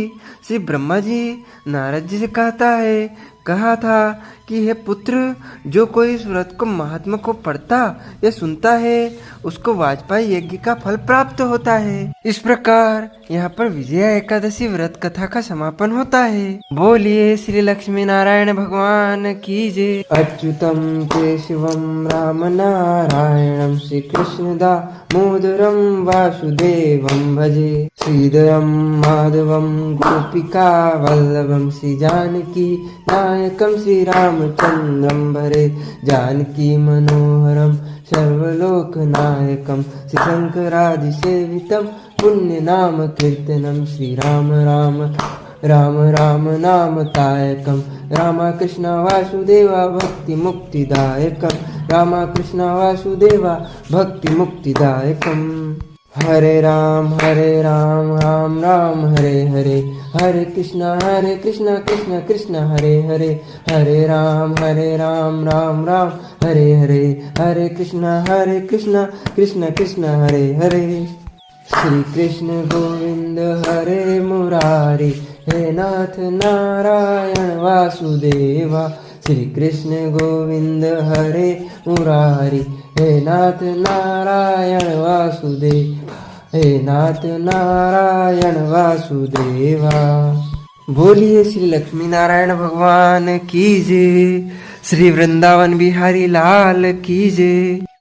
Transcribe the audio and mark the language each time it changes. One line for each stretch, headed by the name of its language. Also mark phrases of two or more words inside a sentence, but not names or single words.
Hindi: श्री ब्रह्मा जी नारद जी से कहा था कि हे पुत्र, जो कोई इस व्रत को महात्मा को पढ़ता या सुनता है, उसको वाजपेयी यज्ञ का फल प्राप्त होता है। इस प्रकार यहाँ पर विजया एकादशी व्रत कथा का समापन होता है। बोलिए श्री लक्ष्मी नारायण भगवान की जय।
Sanskrit: अच्युतम केशवम राम नारायणम श्री कृष्ण दामोदरम वासुदेवम भजे। श्रीधरम माधवम गोपिका वल्लभम श्री जानकी नायकम श्री रामचंद्रम भरे। जानकी मनोहरम सर्वलोकनायकम श्री शंकरादिसेवितम पुण्य नाम कीर्तनम। श्री राम राम राम राम नाम तायकम। रामा कृष्ण वासुदेवा भक्ति मुक्तिदायकम। रामा कृष्ण वासुदेवा भक्ति मुक्तिदायकम। हरे राम राम राम हरे हरे। हरे कृष्ण कृष्ण कृष्ण हरे हरे। हरे राम राम राम हरे हरे। हरे कृष्ण कृष्ण कृष्ण हरे हरे। श्री कृष्ण गोविंद हरे मुरारी। हे नाथ नारायण वासुदेवा। श्री कृष्ण गोविंद हरे मुरारी। हे नाथ नारायण वासुदेवा। हे नाथ नारायण वासुदेवा।
Hindi: बोलिए श्री लक्ष्मी नारायण भगवान की जय। श्री वृंदावन बिहारी लाल की जय।